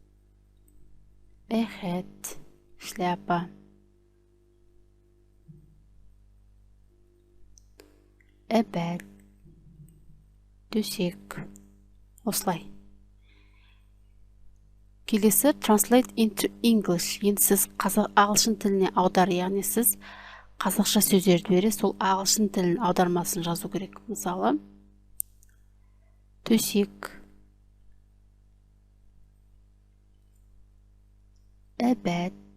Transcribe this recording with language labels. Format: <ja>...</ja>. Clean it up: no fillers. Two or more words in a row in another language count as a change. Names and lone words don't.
<en>Hat, шляпа. Bed, төсек.</en> <kk>Осылай. Келесі</kk> <en>translate into English.</en> <kk>Енді сіз ағылшын тіліне аудар, яғни сіз қазақша сөздерді бере, сол ағылшын тілін аудармасын жазу керек. Мысалы, төсек,</kk> <en>bed,</en>